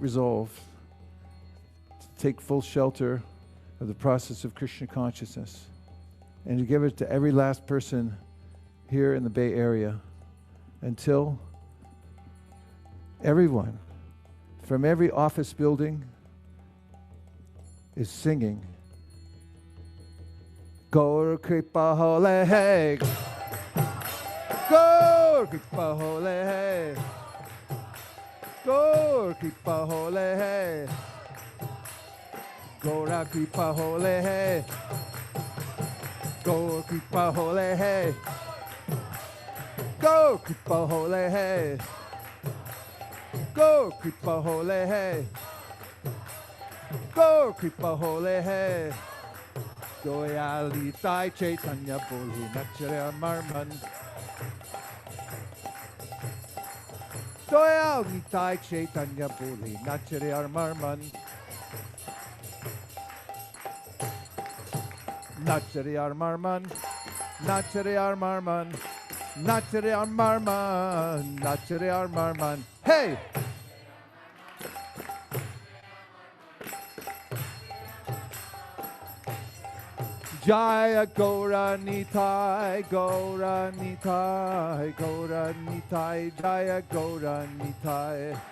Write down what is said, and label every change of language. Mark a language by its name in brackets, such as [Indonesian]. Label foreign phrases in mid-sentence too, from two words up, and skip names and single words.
[English] resolve to take full shelter of the process of Krishna consciousness and to give it to every last person here in the Bay Area until everyone from every office building is singing [Bangla] গৌর কৃপা হলে হে, গৌর কৃপা হলে হে, গৌর কৃপা হলে হে, গৌর কৃপা হলে হে, গৌর কৃপা হলে হে, গৌর কৃপা হলে হে, গৌর কৃপা হলে হে, গৌর কৃপা হলে হে, দয়াল নিতাই চৈতন্য বলে, নাচ আমার. দয়াল নিতাই চৈতন্য বলে, নাচ আমার. নাচ আমার, নাচ আমার, নাচ আমার, নাচ আমার. Hey! জয় গৌর নিতাই, গৌর নিতাই, গৌর নিতাই, জয় গৌর নিতাই.